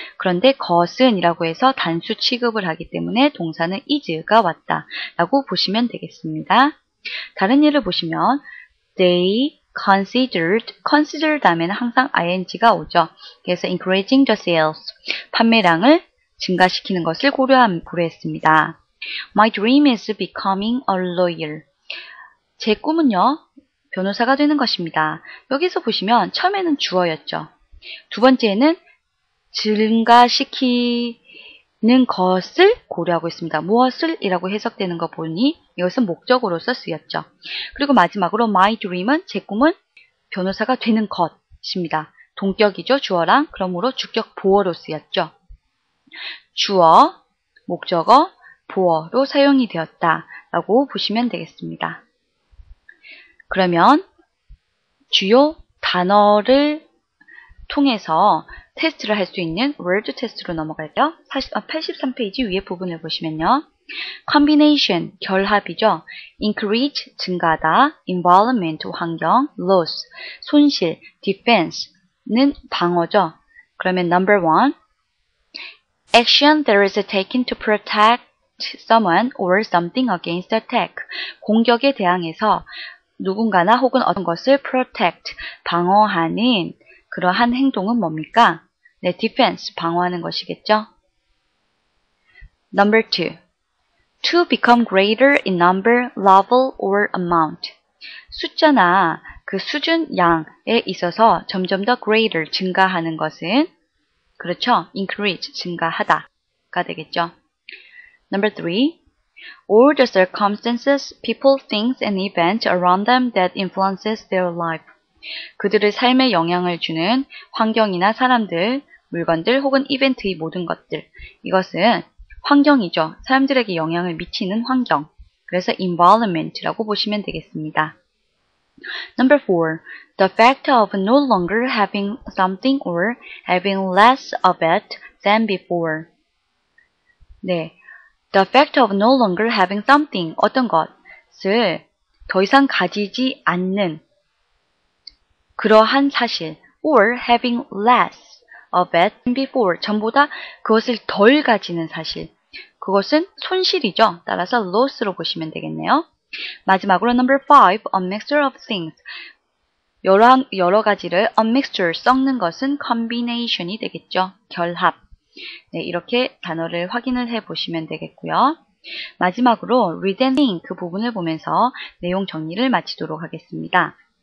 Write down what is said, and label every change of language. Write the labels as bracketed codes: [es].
[ko] 그런데 것은 이라고 해서 단수 취급을 하기 때문에 동사는 is가 왔다라고 보시면 되겠습니다. 다른 예를 보시면 [en] they considered [ko] 다음에는 항상 ing가 오죠. 그래서 [en] increasing the sales, [ko] 판매량을 증가시키는 것을 고려했습니다. [en] My dream is becoming a lawyer. [ko] 제 꿈은요, 변호사가 되는 것입니다. 여기서 보시면 처음에는 주어였죠. 두 번째는 증가시키는 것을 고려하고 있습니다. 무엇을? 이라고 해석되는 거 보니 이것은 목적어로서 쓰였죠. 그리고 마지막으로 [en] my dream [ko] 은, 제 꿈은 변호사가 되는 것입니다. 동격이죠. 주어랑. 그러므로 주격 보어로 쓰였죠. 주어, 목적어, 보어로 사용이 되었다라고 보시면 되겠습니다. 그러면 주요 단어를 통해서 테스트를 할 수 있는 word 테스트로 넘어갈게요. 83페이지 위에 부분을 보시면요. combination, 결합이죠. increase, 증가하다. environment, 환경. loss, 손실. defense는 방어죠. 그러면 [en] number one, action that is taken to protect someone or something against attack. [ko] 공격에 대항해서 누군가나 혹은 어떤 것을 protect, 방어하는 그러한 행동은 뭡니까? 네, defense, 방어하는 것이겠죠. [en] Number two, to become greater in number, level, or amount. [ko] 숫자나 그 수준, 양에 있어서 점점 더 greater, 증가하는 것은 그렇죠. increase, 증가하다가 되겠죠. [en] Number three, all the circumstances, people, things, and events around them that influences their life. [ko] 그들의 삶에 영향을 주는 환경이나 사람들, 물건들 혹은 이벤트의 모든 것들. 이것은 환경이죠. 사람들에게 영향을 미치는 환경. 그래서 environment라고 보시면 되겠습니다. [en] Number four, the fact of no longer having something or having less of it than before. 네, the fact of no longer having something, [ko] 어떤 것을 더 이상 가지지 않는 그러한 사실, [en] or having less of it than before, [ko] 전보다 그것을 덜 가지는 사실. 그것은 손실이죠. 따라서 loss로 보시면 되겠네요. 마지막으로 [en] number five, a mixture of things. [ko] 여러 가지를 a mixture, 섞는 것은 combination이 되겠죠. 결합. 네, 이렇게 단어를 확인을 해 보시면 되겠고요. 마지막으로 [en] read and think [ko] 그 부분을 보면서 내용 정리를 마치도록 하겠습니다.